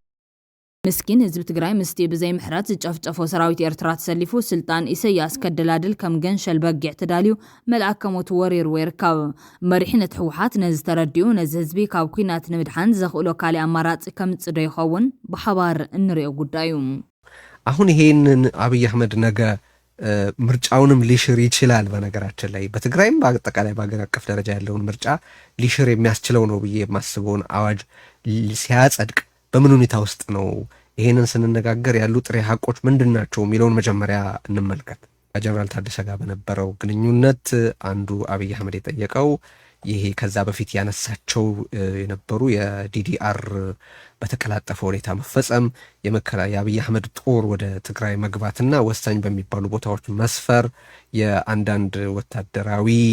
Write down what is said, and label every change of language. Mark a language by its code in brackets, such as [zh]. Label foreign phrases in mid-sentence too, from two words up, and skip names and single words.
[ti] مسكين ህዝቢ ትግራይ ምስቲ ብዘይ ምሕረት ዝጨፍጨፎ ሰራዊት ኤርትራ ተሰሊፉ ስልጣን ኢሳያስ ከደላድል ከም ገንሸል በጊዕ ተዳልዩ መልአክ ከሞቱ ወሪሩ ይርከብ መሪሕነት ሕወሓት ነዚ ተረዲኡ ነዚ ህዝቢ ካብ ኩናት ንምድሓን ዘኽእሎ ካሊእ አማራጭ ከምጽደ ይኸውን ብሓባር እንሪኦ ጉዳዩ [am] አሁን ይሄንን አብይ አህመድ ነገ ምርጫውንም ሊሽር ይችላል በነገራችን ላይ በትግራይም በአጠቃላይ በአገር አቀፍ ደረጃ ያለውን ምርጫ ሊሽር የሚያስችለው ነው ብዬ የማስበውን አዋጅ ሲያጸድቅ በምን ሁኔታ ውስጥ ነው ይሄንን ስንነጋገር ያሉ ጥሬ ሐቆች ምንድናቸው የሚለውን መጀመሪያ እንመልከት ከጀነራል ታደሰ ጋር በነበረው ግንኙነት አንዱ አብይ አህመድ የጠየቀው ይሄ ከዛ በፊት ያነሳቸው የነበሩ የዲዲአር በተቀላጠፈ ሁኔታ መፈጸም የአብይ አህመድ ጦር ወደ ትግራይ መግባትና ወሳኝ በሚባሉ ቦታዎች መስፈር የአንዳንድ ወታደራዊ